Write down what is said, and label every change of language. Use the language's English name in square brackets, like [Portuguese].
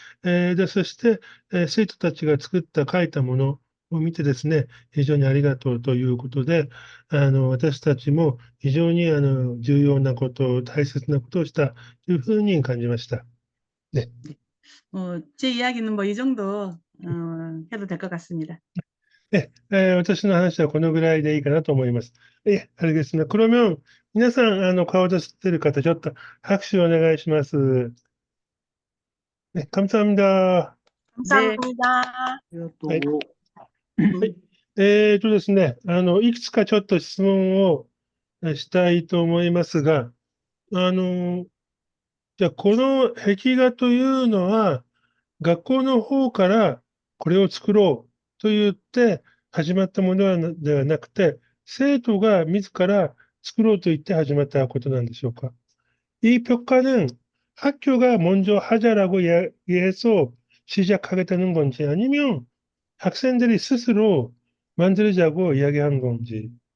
[Japanese] で、そして、生徒たちが作った描いたものを見てですね、非常にありがとうということで、私たちも非常に重要なこと、大切なことをしたというふうに感じました。ね。 [Korean] 제 이야기는 뭐 이 정도 해도 될 것 같습니다. [Japanese] 私の話はこのぐらいでいいかなと思います。あれですね。 [Korean] 그러면 [Japanese] 皆さん、顔出してる方、ちょっと拍手をお願いします。 [Korean] 감사합니다。 감사합니다. 또 はい。 [Japanese] ですね、いくつかちょっと質問をしたいと思いますが、じゃあ、この壁画というのは、学校の方からこれを作ろうと言って始まったものではなくて、生徒が自ら作ろうと言って始まったことなんでしょうか。 [Korean] 이 벽화는 학교가 먼저 하자라고 해서 시작하겠다는 건지 아니면 학생들이 스스로 만들자고 이야기한 건지.